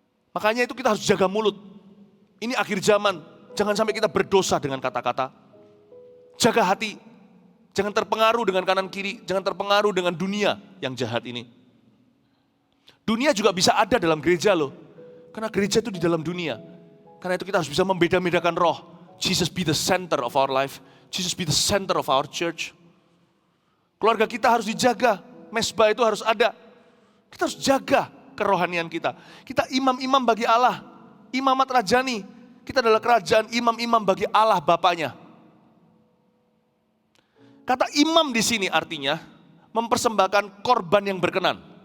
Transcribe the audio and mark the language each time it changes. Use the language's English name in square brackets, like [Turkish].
[Indonesian] Makanya itu kita harus jaga mulut. Ini akhir zaman. Jangan sampai kita berdosa dengan kata-kata. Jaga hati. Jangan terpengaruh dengan kanan kiri, jangan terpengaruh dengan dunia yang jahat ini. Dunia juga bisa ada dalam gereja loh. Karena gereja itu di dalam dunia. Karena itu kita harus bisa membeda-bedakan roh. [English] Jesus be the center of our life. Jesus be the center of our church. [Indonesian] Keluarga kita harus dijaga. Mesbah itu harus ada. Kita harus jaga kerohanian kita. Kita imam-imam bagi Allah. Imamat Rajani. Kita adalah kerajaan imam-imam bagi Allah Bapaknya. Kata imam di sini artinya mempersembahkan korban yang berkenan.